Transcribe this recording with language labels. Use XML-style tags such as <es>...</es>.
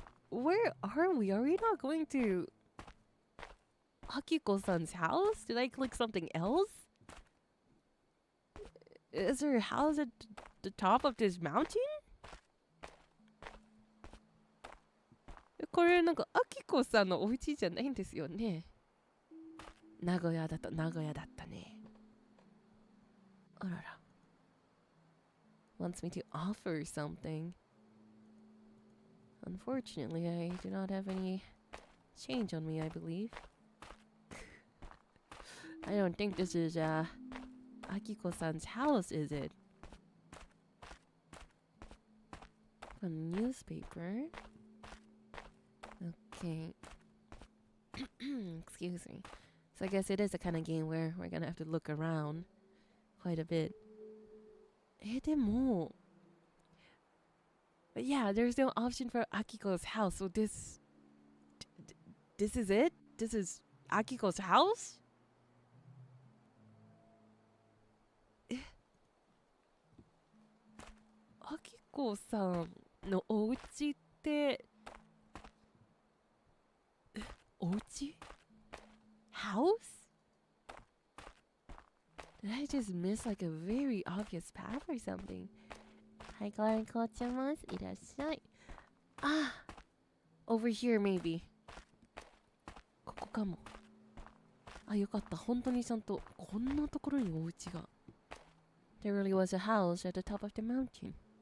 <en>Where are we? Are we not going to Akiko-san's house? Did I click something else? Is her house at the top of this mountain?</en> <ja>これなんかアキコさんのお家じゃないんですよね。名古屋だったね。あらら。</ja> <en>wants me to offer something. Unfortunately, I do not have any change on me, I believe. I don't think this is Akiko-san's house, is it? A newspaper. Okay. Excuse me. So I guess it is the kind of game where we're gonna have to look around quite a bit. But yeah, there's no option for Akiko's house. So this is it? This is Akiko's house?</en> <ja>Akiko-sanのお家って お家?</ja> <en>House? Did I just miss like a very obvious path or something? Hi, Klara Charmwood.</en> <ja>いらっしゃい.</ja> <en>Ah! Over here, maybe.</en> <ja>ここかも。あ、よかった。本当にちゃんとこんなところにお家が。</ja> <en>There really was a house at the top of the mountain.</en>